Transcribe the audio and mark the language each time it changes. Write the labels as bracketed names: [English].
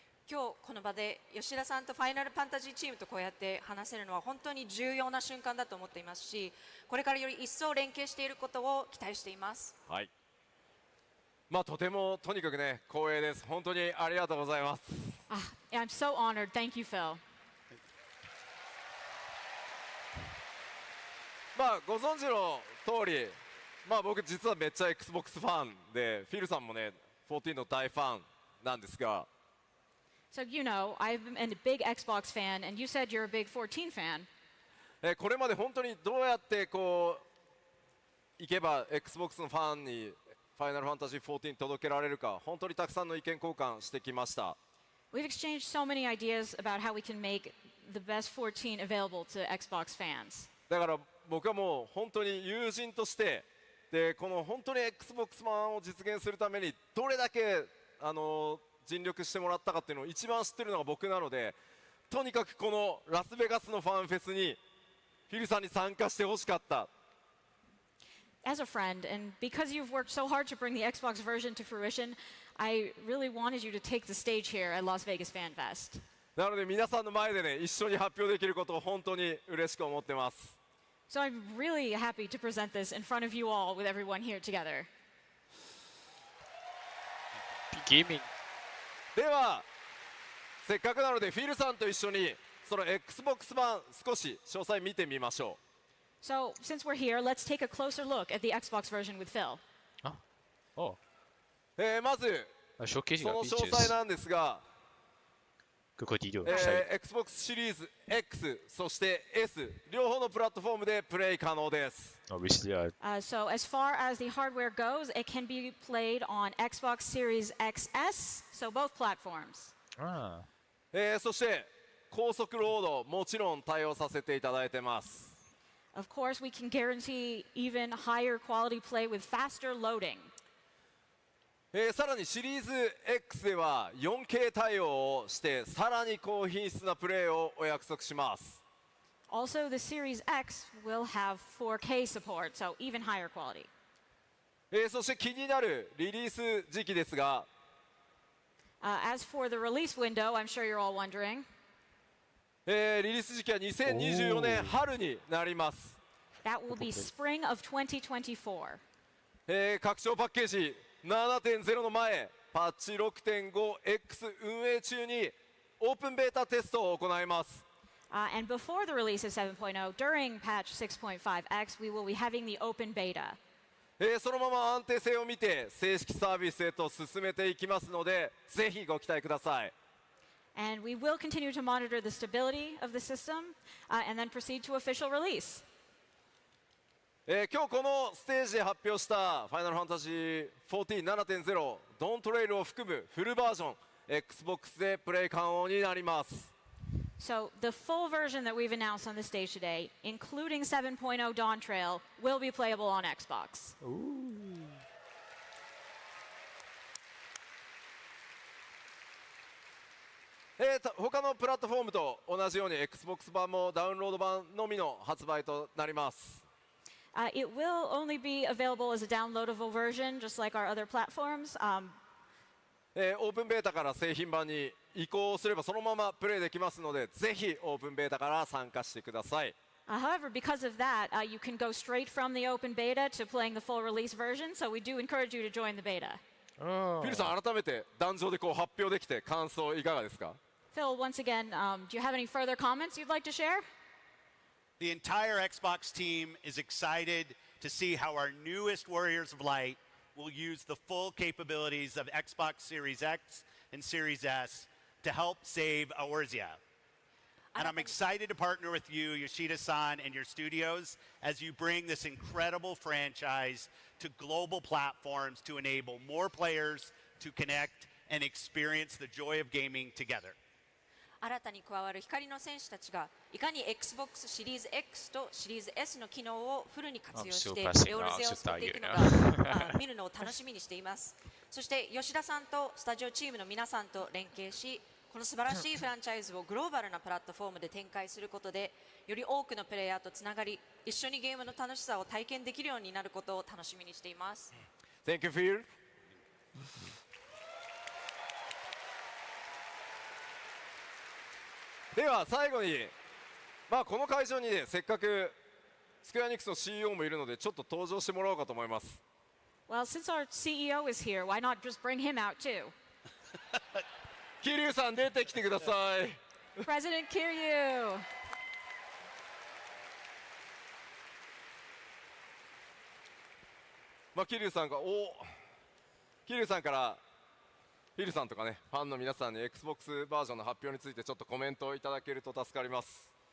[Japanese] 今日この場で吉田さんとファイナルファンタジーチームとこうやって話せるのは本当に重要な瞬間だと思っていますし、これからより一層連携していることを期待しています。はい。とてもとにかくね光栄です。本当にありがとうございます。 [English] I'm so honored. Thank you, Phil. [Japanese] ご存知の通り、僕実はめっちゃ Xbox ファンで、フィルさんもね14の大ファンなんですが。 [English] So you know, I've been a big Xbox fan, and you said you're a big 14 fan. [Japanese] これまで本当にどうやってこういけば Xbox のファンにファイナルファンタジー14届けられるか、本当にたくさんの意見交換してきました。 [English] We've exchanged so many ideas about how we can make the best 14 available to Xbox fans. [Japanese] だから僕はもう本当に友人としてで、この本当に Xbox 版を実現するためにどれだけ尽力してもらったかっていうのを一番知ってるのが僕なので、とにかくこのラスベガスのファンフェスにフィルさんに参加してほしかった。 [English] As a friend, and because you've worked so hard to bring the Xbox version to fruition, I really wanted you to take the stage here at Las Vegas Fan Fest. [Japanese] なので皆さんの前でね、一緒に発表できることを本当に嬉しく思ってます。 [English] So I'm really happy to present this in front of you all with everyone here together. Gaming. [Japanese] では、せっかくなのでフィルさんと一緒にその Xbox 版少し詳細見てみましょう。 [English] So, since we're here, let's take a closer look at the Xbox version with Phil. [Japanese] まず、その詳細なんですが、Xbox シリーズ X、そして S、両方のプラットフォームでプレイ可能です。 [English] So, as far as the hardware goes, it can be played on Xbox Series XS, so both platforms. [Japanese] そして、高速ロード、もちろん対応させていただいてます。 [English] Of course, we can guarantee even higher quality play with faster loading. [Japanese] さらにシリーズ X では 4K 対応をしてさらに高品質なプレーをお約束します。 [English] Also, the Series X will have 4K support, so even higher quality. [Japanese] そして気になるリリース時期ですが、 [English] as for the release window, I'm sure you're all wondering. [Japanese] リリース時期は2024年春になります。 [English] That will be spring of 2024. [Japanese] 拡張パッケージ 7.0 の前、パッチ 6.5X 運営中にオープンベータテストを行います。 [English] And before the release of 7.0, during patch 6.5X, we will be having the open beta. [Japanese] そのまま安定性を見て正式サービスへと進めていきますので、ぜひご期待ください。 [English] And we will continue to monitor the stability of the system and then proceed to official release. [Japanese] 今日このステージで発表したファイナルファンタジー 14.7.0 ドントレイルを含むフルバージョン Xbox でプレイ可能になります。 [English] So the full version that we've announced on the stage today, including 7.0 Dawn Trail, will be playable on Xbox. [Japanese] 他のプラットフォームと同じように Xbox 版もダウンロード版のみの発売となります。 [English] It will only be available as a downloadable version, just like our other platforms. [Japanese] オープンベータから製品版に移行すればそのままプレイできますので、ぜひオープンベータから参加してください。 [English] However, because of that, you can go straight from the open beta to playing the full release version, so we do encourage you to join the beta. [Japanese] フィルさん、改めて壇上でこう発表できて感想いかがですか？ [English] Phil, once again, do you have any further comments you'd like to share? The entire Xbox team is excited to see how our newest Warriors of Light will use the full capabilities of Xbox Series X and Series S to help save Eorzea. And I'm excited to partner with you, Yoshida-san, and your studios as you bring this incredible franchise to global platforms to enable more players to connect and experience the joy of gaming together. [Japanese] 新たに加わる光の選手たちがいかに Xbox シリーズ X とシリーズ S の機能をフルに活用してエオルゼを救っていくのが見るのを楽しみにしています。そして吉田さんとスタジオチームの皆さんと連携し、この素晴らしいフランチャイズをグローバルなプラットフォームで展開することで、より多くのプレイヤーとつながり、一緒にゲームの楽しさを体験できるようになることを楽しみにしています。 [English] Thank you, Phil. [Japanese] では最後に、この会場にね、せっかくスクエアニックスの CEO もいるので、ちょっと登場してもらおうかと思います。 [English] Well, since our CEO is here, why not just bring him out too? [Japanese] 桐生さん、出てきてください。 [English] President Kiryu. [Japanese] 桐生さんが、桐生さんから。フィルさんとかね、ファンの皆さんに Xbox バージョンの発表についてちょっとコメントをいただけると助かります。